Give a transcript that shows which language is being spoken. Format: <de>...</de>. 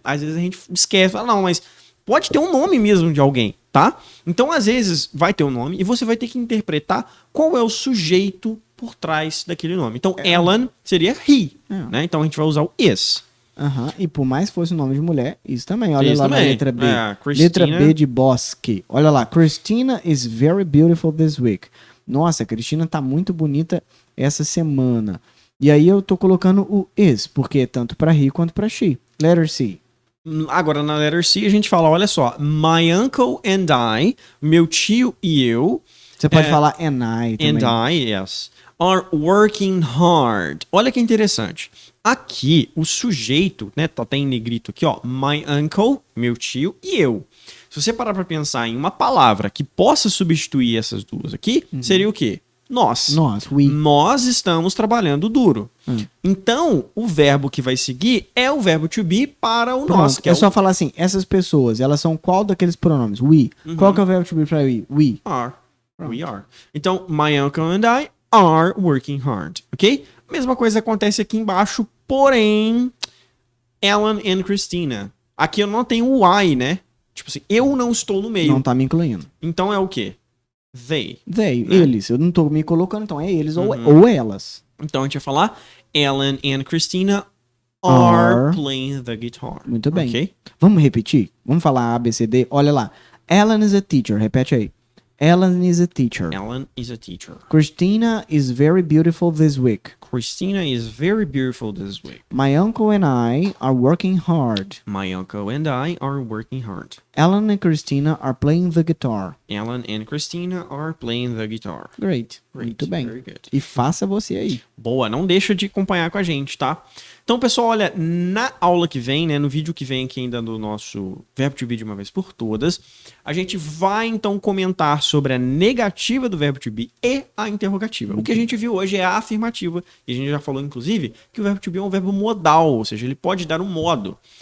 <pt>Às vezes a gente esquece, fala, não, mas pode ter um nome mesmo de alguém, tá? Então, às vezes, vai ter um nome e você vai ter que interpretar qual é o sujeito por trás daquele nome. Então, Alan seria he, né? Então, a gente vai usar o is. E por mais que fosse um nome de mulher, isso também. Olha Isso lá na também. letra B. Christina. Letra B de Bosque. Olha lá.</pt> <en>Christina is very beautiful this week.</en> <pt>Nossa, a Cristina tá muito bonita essa semana. E aí eu tô colocando o is, porque é tanto pra he quanto pra she.</pt> <en>Letter C.</en> <pt>Agora, na letter C, a gente fala, olha só,</pt> <en>my uncle and I,</en> <pt>meu tio e eu, Você pode falar and I também.</pt> <en>and I, yes, are working hard.</en> <pt>Olha que interessante. Aqui, o sujeito, né, tá em negrito aqui, ó, my uncle, meu tio e eu. Se você parar pra pensar em uma palavra que possa substituir essas duas aqui, seria o quê? Nós. Nós, we. Nós estamos trabalhando duro. Então, o verbo que vai seguir é o verbo to be para o nós. Pronto, Que é o só falar assim, essas pessoas, elas são qual daqueles pronomes? We. Qual que é o verbo to be pra we?</pt> <en>We. are. We are. Então, my uncle and I are working hard. Ok?</en> <pt>Mesma coisa acontece aqui embaixo, porém, Alan and Christina. Aqui eu não tenho o I, né? Tipo assim, eu não estou no meio. Não tá me incluindo. Então é o quê? They. They, eles. Eu não tô me colocando, então é eles ou elas. Então a gente vai falar Alan and Christina are</pt> <en>Are. playing the guitar.</en> <pt>Muito bem. Ok? Vamos repetir? Vamos falar A, B, C, D? Olha lá.</pt> <en>Alan is a teacher.</en> <pt>Repete aí.</pt> <en>Alan is a teacher. Alan is a teacher. Christina is very beautiful this week. Christina is very beautiful this week. My uncle and I are working hard. My uncle and I are working hard. Alan and Christina are playing the guitar. Alan and Christina are playing the guitar. Great. Great.</en> <pt>Muito bem.</pt> <en>Very good.</en> <pt>E faça você aí. Boa, não deixa de acompanhar com a gente, tá? Então, pessoal, olha, na aula que vem, né, no vídeo que vem aqui ainda do nosso verbo to be de uma vez por todas, a gente vai então comentar sobre a negativa do verbo to be e a interrogativa. O que a gente viu hoje é a afirmativa, e a gente já falou, inclusive, que o verbo to be é um verbo modal, ou seja, ele pode dar um modo.</pt>